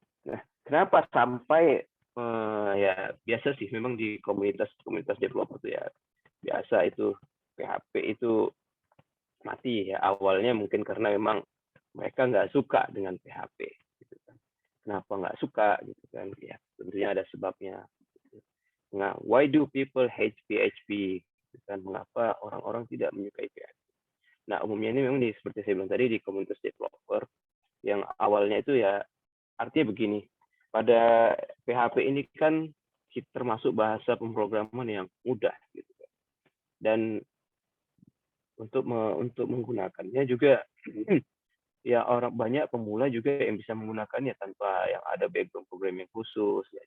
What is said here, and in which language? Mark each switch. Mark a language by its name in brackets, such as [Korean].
[Indonesian] Nah, kenapa sampai ya biasa sih memang di komunitas developer itu ya biasa itu PHP itu mati ya awalnya mungkin karena memang mereka nggak suka dengan PHP gitu kan. kenapa nggak suka gitu kan? Ya tentunya ada sebabnya. [English] Nah, why do people hate PHP? [Indonesian] Gitu kan? Mengapa orang-orang tidak menyukai PHP? Nah, umumnya ini memang seperti saya bilang tadi di komunitas developer yang awalnya itu ya artinya begini. Pada PHP ini kan termasuk bahasa pemrograman yang mudah gitu kan. Dan untuk menggunakannya juga ya orang banyak pemula juga yang bisa menggunakannya tanpa yang ada background programming khusus ya.